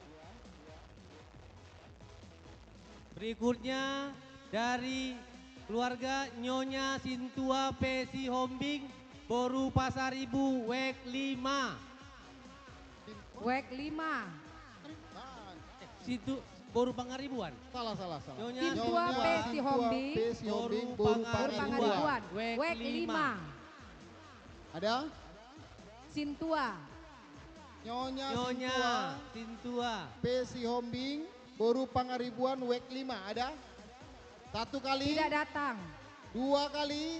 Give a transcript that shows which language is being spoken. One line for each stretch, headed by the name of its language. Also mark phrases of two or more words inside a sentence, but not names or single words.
Indonesian: Berikutnya dari keluarga Nyonya Sintua Pesi Hombing Boru Pasaribu WEK 5. WEK 5. Situ Boru Pangaribuan. Salah. Nyonya Sintua Pesi Hombing Boru Pangaribuan. WEK 5. Ada? Sintua. Nyonya Sintua Pesi Hombing Boru Pangaribuan WEK 5. Ada? 1 kali. Tidak datang. 2 kali.